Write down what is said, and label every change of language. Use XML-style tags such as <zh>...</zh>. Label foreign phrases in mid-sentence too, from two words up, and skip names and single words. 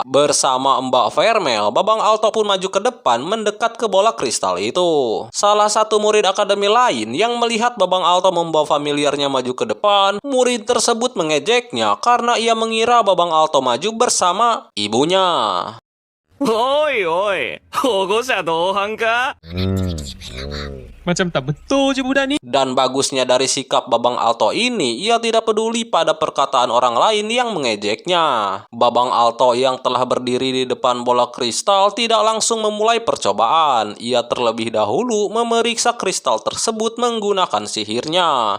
<id>Bersama Mbak Vermel, Babang Alto pun maju ke depan mendekat ke bola kristal itu. Salah satu murid akademi lain yang melihat Babang Alto membawa familiarnya maju ke depan, murid tersebut mengejeknya karena ia mengira Babang Alto maju bersama ibunya.</id> <ja>おいおい、保護者同伴か？</ja> <ms>Macam tak betul je budak ni.</ms> <id>Dan bagusnya dari sikap Babang Alto ini, ia tidak peduli pada perkataan orang lain yang mengejeknya. Babang Alto yang telah berdiri di depan bola kristal tidak langsung memulai percobaan. Ia terlebih dahulu memeriksa kristal tersebut menggunakan sihirnya.</id>